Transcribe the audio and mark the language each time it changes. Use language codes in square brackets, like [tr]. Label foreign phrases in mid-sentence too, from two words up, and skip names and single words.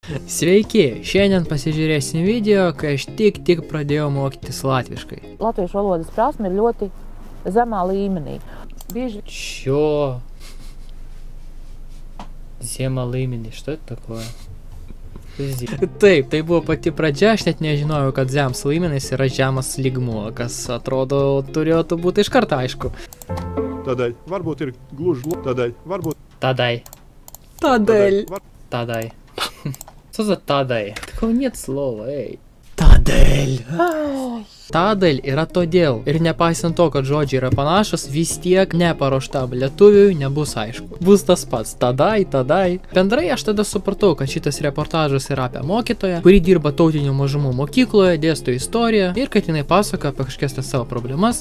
[lt] Sveiki, šiandien pasižiūrėsim video, kai aš tik pradėjau mokytis latviškai. [lv] Latviešu valodas prasme ir ļoti zemā līmenī. [ru] Чё? [lv] zemā līmenī, [ru] что это такое? [lt] Taip, tai buvo pati pradžia, aš net nežinojau, kad [lv] zems līmenis [lt] yra žemas lygmuo, kas atrodo turėtų būti iš karto aišku. [lv] Tādēļ, varbūt ir gluži tādēļ, varbūt... [ru] Тадai. Что за тадай? Такого нет слова, эй. [lv] Tādēļ. Tādēļ [lt] yra todėl. Ir nepaisant to, kad žodžiai yra panašus, vis tiek neparuoštam lietuviui nebus aišku. Bus tas pats. Tadai. Bendrai aš tada supratau, kad šitas reportažas yra apie mokytoją, kuri dirba tautinių mažumų mokykloje, dėsto istoriją ir kad jinai pasako apie kažkokias tas savo problemas.